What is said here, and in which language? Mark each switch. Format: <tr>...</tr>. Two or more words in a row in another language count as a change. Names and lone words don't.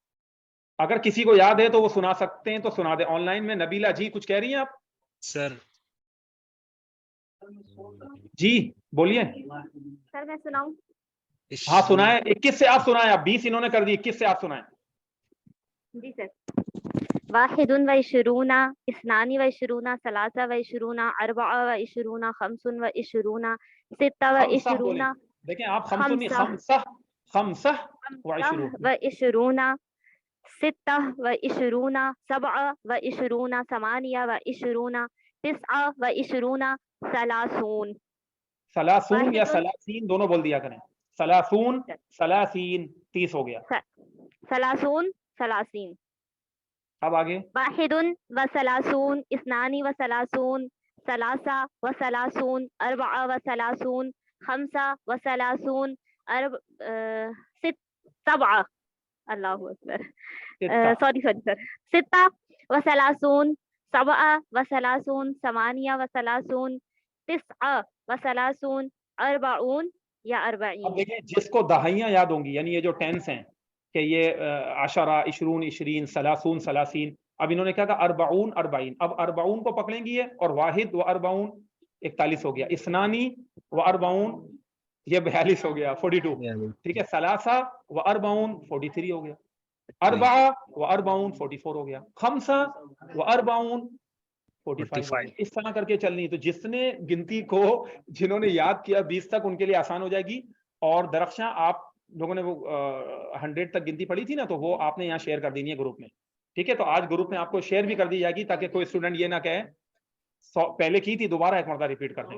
<hi>अगर किसी को याद है तो वो सुना सकते हैं तो सुना दे. ऑनलाइन में नबीला जी कुछ कह रही हैं आप? सर जी बोलिए. सर मैं सुनाऊं? हाँ सुनाए. 21 से आप सुनाए. आप 20 इन्होंने कर दी, 21 से आप सुनाए. जी सर.</hi> <ar>واحدٌ وعشرون اثنان وعشرون ثلاثة وعشرون أربعة وعشرون خمسٌ وعشرون ستة وعشرون.</ar> <hi>देखें आप खमसुन नहीं,</hi> <ar>خمسة خمسة وعشرون ستة وعشرون سبعة وعشرون ثمانية وعشرون تسعة وعشرون ثلاثون. ثلاثون أو ثلاثين</ar> <hi>दोनों बोल दिया करें.</hi> <ar>ثلاثون ثلاثين</ar> <hi>30 हो गया.</hi> <ar>ثلاثون ثلاثين.</ar> <hi>अब आगे.</hi> <ar>واحد وثلاثون اثنان وثلاثون ثلاثة وثلاثون أربعة وثلاثون خمسة وثلاثون سبعة. الله أكبر.</ar> <en>sorry sir.</en> <ar>ستة وثلاثون سبعة وثلاثون ثمانية وثلاثون تسعة وثلاثون أربعون أو أربعين.</ar> <hi>अब देखिए जिसको दहाइयां याद होंगी, यानी ये जो टेंस हैं कि ये</hi> <ar>عشرة عشرون عشرين ثلاثون ثلاثين.</ar> <hi>अब इन्होंने क्या कहा?</hi> <ar>أربعون أربعين.</ar> <hi>अब अर्बाऊन को पकड़ेंगी है और</hi> <ar>واحد وأربعون</ar> <hi>41 हो गया.</hi> <ar>اثنان وأربعون</ar> <hi>ये 42 हो गया, 42. ठीक है.</hi> <ar>ثلاثة وأربعون 43</ar> <hi>हो गया.</hi> <ar>أربعة وأربعون 44</ar> <hi>हो गया.</hi> <ar>خمسة وأربعون 45.</ar> <hi>इस तरह करके चलनी है. तो जिसने गिनती को जिन्होंने याद किया 20 तक उनके लिए आसान हो जाएगी. और दरख्शां आप लोगों ने वो 100 तक गिनती पढ़ी थी ना, तो वो आपने यहाँ शेयर कर देनी है ग्रुप में. ठीक है, तो आज ग्रुप में आपको शेयर भी कर दी जाएगी ताकि कोई स्टूडेंट ये ना कहे पहले की थी दोबारा एक मरतबा रिपीट कर दें.</hi>